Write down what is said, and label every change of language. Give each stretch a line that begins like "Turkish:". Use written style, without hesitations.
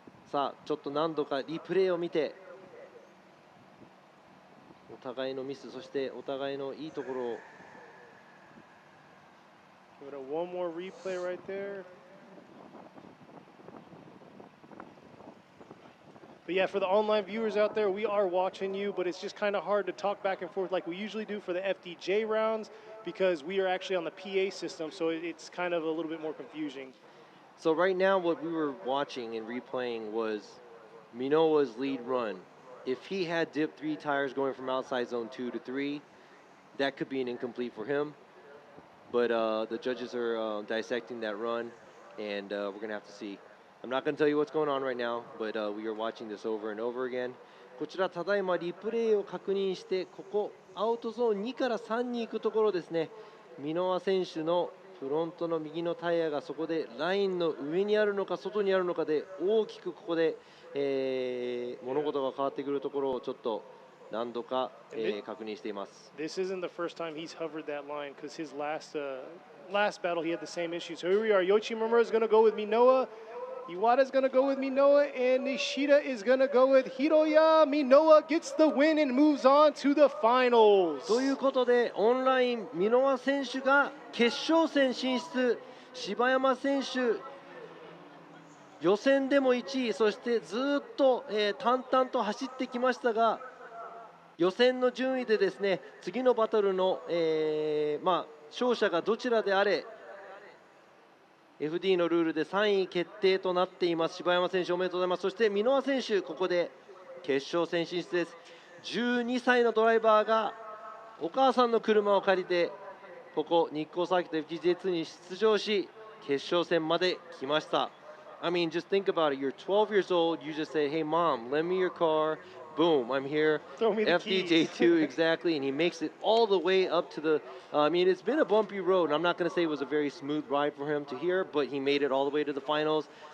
Japanese: さあちょっと何度かリプレイを見て、お互いのミス、そしてお互いのいいところを。
English: Give it a one more replay right there. But yeah, for the online viewers out there, we are watching you, but it's just kind of hard to talk back and forth like we usually do for the FDJ rounds because we are actually on the PA system, so it's kind of a little bit more confusing. So right now, what we were watching and replaying was Minowa's lead run. If he had dipped 3 tires going from outside zone 2 to 3, that could be an incomplete for him. But the judges are dissecting that run, and we're going to have to see. I'm not going to tell you what's going on right now, but we are watching this over and over again.
Japanese: こちらただいまリプレイを確認して、ここアウトゾーン2から3に行くところですね。箕輪選手のフロントの右のタイヤがそこでラインの上にあるのか外にあるのかで大きくここで、物事が変わってくるところをちょっと何度か、確認しています。
English: This isn't the first time he's hovered that line because his last battle he had the same issue. So here we are. Yoshimura is going to go with Minowa. Iwata is going to go with Minowa, and Nishida is going to go with Hiroya. Minowa gets the win and moves on to the finals.
Japanese: ということで、オンライン、箕輪選手が決勝戦進出、柴山選手、予選でも1位、そしてずっと、淡々と走ってきましたが、予選の順位でですね、次のバトルの、勝者がどちらであれ、FD のルールで3位決定となっています。柴山選手おめでとうございます。そして箕輪選手、ここで決勝戦進出です。 12歳のドライバーがお母さんの車を借りてここ日光サーキット FDJ2 に出場し決勝戦まで来ました。
English: I mean, just think about it. You're 12 years old. You just say, "Hey, mom, lend me your car." Boom, I'm here. Throw me the FDJ2, exactly, and he makes it all the way up to the. I mean, it's been a bumpy road, and I'm not going to say it was a very smooth ride for him to here, but he made it all the way to the finals.